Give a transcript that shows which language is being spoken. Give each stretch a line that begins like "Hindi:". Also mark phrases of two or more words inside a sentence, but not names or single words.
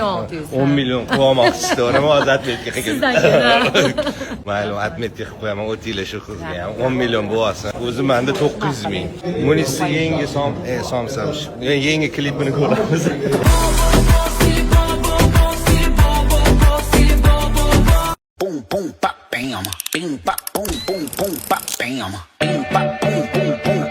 Uzbek: 7 million 600. 10 million qo'ymoqchisiz, to'g'rimi? Hozir atmetka qilgan. Sizdan keyin. Mayli, atmetka qilib qo'yaman, o'tinglar shu qizga ham. 10 million bo'lsin. O'zi menda 900 ming. Munisa yangi somsam. Yangi klipini ko'ramiz. Boom boom pop bam, bing pop boom boom boom pop bam, bing pop boom boom